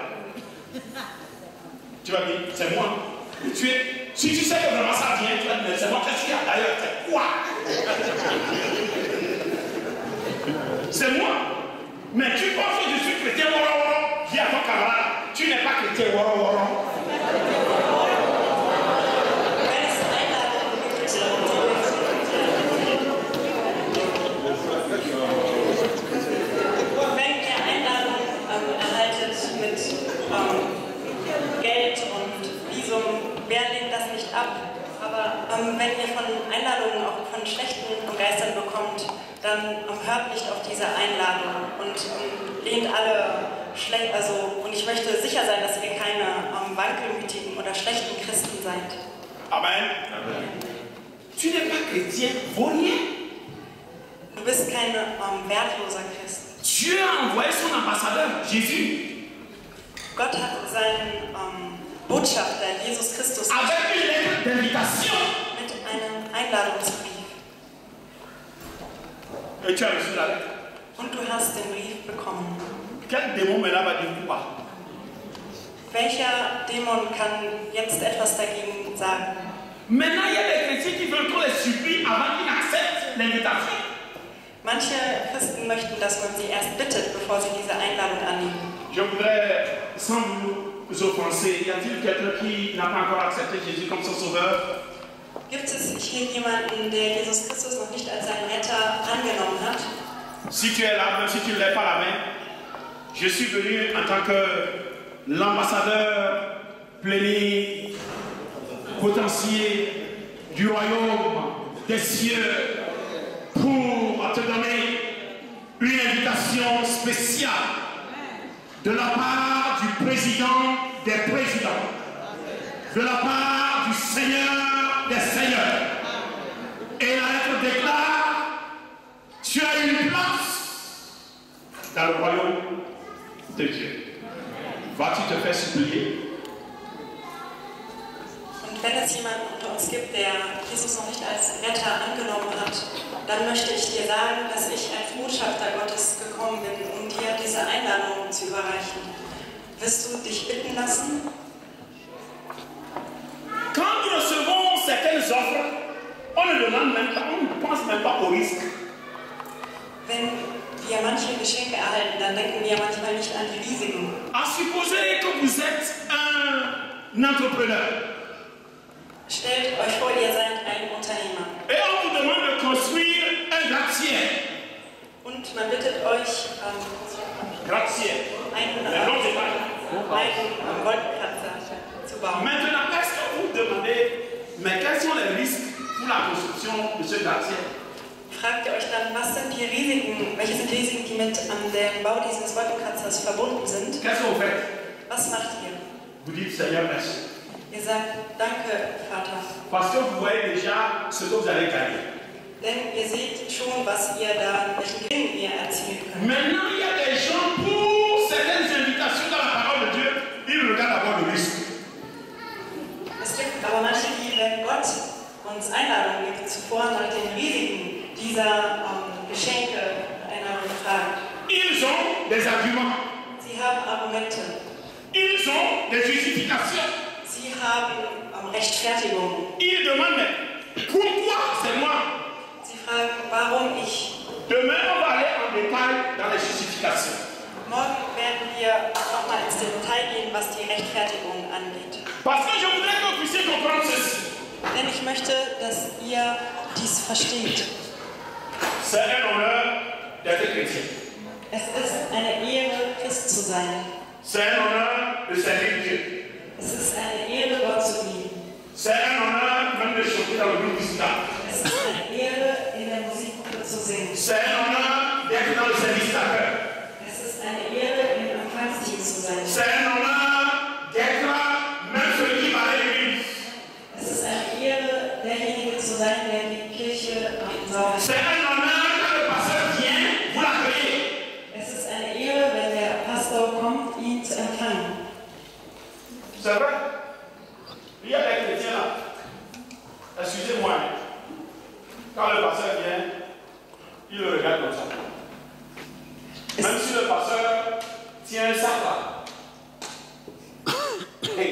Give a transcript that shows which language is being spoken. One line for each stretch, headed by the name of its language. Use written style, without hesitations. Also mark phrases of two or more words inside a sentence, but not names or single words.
French: Tu vas dire, c'est moi. Si tu sais que vraiment ça vient, tu vas dire, c'est moi qui suis là. D'ailleurs, c'est quoi? C'est moi. Mais tu penses que je suis chrétien woro. Dis à ton camarade, tu n'es pas chrétien woro.
German: Wenn ihr Einladung erhaltet mit Geld und Visum, wer lehnt das nicht ab? Aber wenn ihr von Einladungen auch von schlechten Geistern bekommt, dann hört nicht auf diese Einladung und lehnt alle schlecht. Und ich möchte sicher sein, dass ihr keine wankelmütigen oder schlechten Christen seid. Amen.
French: Tu n'es pas chrétien vaurien.
German: Du bist kein wertloser Christ.
French: Dieu a envoyé son ambassadeur, Jésus,
German: Gott hat seinen Botschafter, Jesus Christus,
French: avec une lettre d'invitation.
German: mit einem Einladungsbrief.
French: Et tu as reçu la lettre.
German: Und du hast den Brief bekommen.
French: Quel démon maintenant va dire quoi?
German: Welcher Dämon kann jetzt etwas dagegen sagen?
French: Maintenant, il y a des chrétiens qui veulent qu'on les supplie avant qu'ils acceptent l'invitation.
German: Manche Christen möchten, dass man sie erst bittet, bevor sie diese Einladung annehmen.
French: Je voudrais, sans vous offenser, y a-t-il quelqu'un qui n'a pas encore accepté Jésus comme son sauveur?
German: Gibt es hier jemanden, der Jesus Christus noch nicht als seinen Retter angenommen hat?
French: Si tu es là, même si tu ne lèves pas la main, je suis venu en tant que l'ambassadeur plénipotentiaire du royaume des cieux pour te donner une invitation spéciale de la part du président des présidents, de la part du Seigneur des seigneurs. Et la lettre déclare, tu as une place dans le royaume de Dieu. Vas-tu te faire supplier?
German: Und wenn es jemanden unter uns gibt, der Jesus noch nicht als Retter angenommen hat, dann möchte ich dir sagen, dass ich als Botschafter Gottes gekommen bin, um dir diese Einladung zu überreichen. Wirst du dich bitten lassen?
French: Quand nous recevons certaines offres, on ne demande même pas, on ne pense même pas au risque.
German: Wenn wir manche Geschenke erhalten, dann denken wir manchmal nicht an die Risiken.
French: À supposer que vous êtes un entrepreneur
German: Stellt euch vor, ihr seid ein Unternehmer
French: et on vous demande de construire un gratte-ciel.
German: und man bittet euch,
French: Gratte-ciel.
German: einen Wolkenkratzer zu bauen.
French: Maintenant, est-ce que vous demandez, mais quels sont les risques pour la construction de ce gratte-ciel?
German: Fragt ihr euch dann, was sind die Risiken, welche sind die Risiken, die mit dem Bau dieses Wolkenkratzers verbunden sind?
French: Qu'est-ce que vous faites?
German: Was macht ihr?
French: Vous dites, Seigneur, merci.
German: Ihr sagt, danke, Vater.
French: Parce que vous voyez déjà ce que vous allez gagner.
German: Denn ihr seht schon, was ihr da, welchen Gewinn ihr erzielen könnt.
French: Maintenant, il y a des gens, pour certaines invitations dans la parole de Dieu, ils regardent d'abord le risque.
German: Es gibt aber manche, die, wenn Gott uns Einladungen gibt, zuvor nach den Risiken dieser Geschenke einer fragen.
French: Ils ont des arguments.
German: Sie haben Argumente.
French: Ils ont des justifications.
German: Sie haben Rechtfertigungen.
French: Ils demandent, pourquoi c'est moi?
German: Sie fragen, warum ich?
French: Demain, on va aller en détail dans les justifications.
German: Morgen werden wir nochmal ins Detail gehen, was die Rechtfertigung angeht.
French: Parce que je voudrais que vous puissiez comprendre ceci.
German: Denn ich möchte, dass ihr dies versteht.
French: C'est un honneur d'être chrétien.
German: Es ist eine Ehre, Christ zu sein.
French: C'est un honneur de servir Dieu.
German: Es ist eine Ehre, Gott zu dienen.
French: C'est un honneur même de chanter dans le groupe musical.
German: Es ist eine Ehre, in der Musikgruppe zu singen.
French: C'est un honneur d'être dans le service d'accueil.
German: Es ist eine Ehre, im Empfangsteam zu sein.
French: C'est un honneur d'être même celui qui va à l'église.
German: Es ist eine Ehre, derjenige zu sein, der die Kirche saugt.
French: C'est un honneur quand le pasteur vient, vous l'accueillez.
German: Es ist eine Ehre, wenn der Pastor kommt, ihn zu empfangen.
French: C'est vrai. Il y a des chrétiens là. Excusez-moi. Quand le pasteur vient, il le regarde comme ça. Même si le pasteur tiens un sac là. Hey.